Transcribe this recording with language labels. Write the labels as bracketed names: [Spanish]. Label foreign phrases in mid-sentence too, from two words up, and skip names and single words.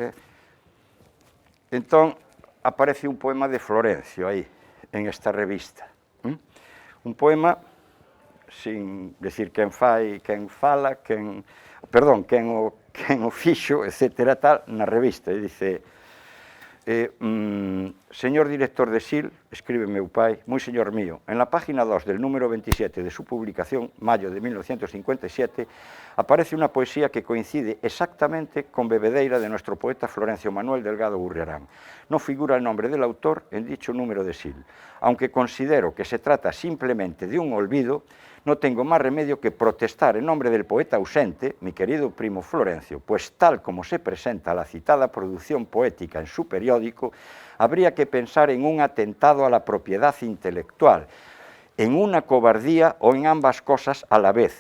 [Galician] Entón, aparece un poema de Florencio aí, en esta revista. Un poema, sin decir quen fai, quen fala, quen o fixo, etcétera, tal, na revista, e dice, señor director de SIL, escribe meu pai, [Spanish] moi señor mío, en la página 2 del número 27 de su publicación, mayo de 1957, aparece una poesía que coincide exactamente con Bebedeira de nuestro poeta Florencio Manuel Delgado Gurriarán. No figura el nombre del autor en dicho número de SIL. Aunque considero que se trata simplemente de un olvido, no tengo más remedio que protestar en nombre del poeta ausente, mi querido primo Florencio, pues tal como se presenta la citada producción poética en su periódico, habría que pensar en un atentado a la propiedad intelectual, en una cobardía o en ambas cosas a la vez.